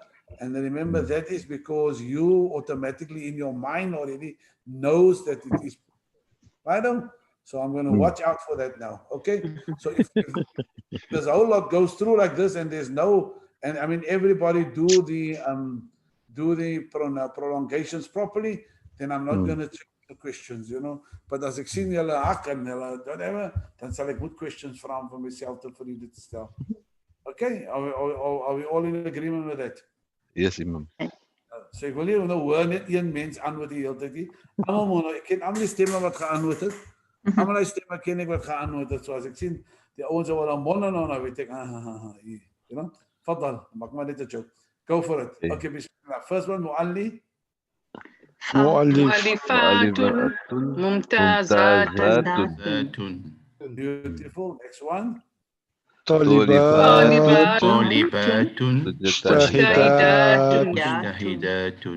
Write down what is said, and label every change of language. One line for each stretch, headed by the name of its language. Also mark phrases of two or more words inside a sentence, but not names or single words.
English: And remember that is because you automatically in your mind already knows that it is right. So I'm going to watch out for that now. Okay. So if there's a whole lot goes through like this and there's no, and I mean, everybody do the prolongations properly, then I'm not going to check the questions, But
Afrikaans: as ek sien julle hak en julle whatever, dan sal ek goed questions vra vir myself vir julle te stel.
English: Okay, are we all in agreement with that? Yes, Imam.
Afrikaans: So ek wil nie hoor net een mens antwoord die hele tyd nie. Ek ken almal die stemme wat geantwoord het. Almal die stemme ken ek wat geantwoord het. So as ek sien die ouens wat dan mond nou weet ek Fadal, maak maar net 'n joke.
English: Go for it. Okay, bismillah. First one,
Arabic: مؤلفةٌ ممتازةٌ.
English: Beautiful. Next one.
Arabic: Talibatun shahidatun.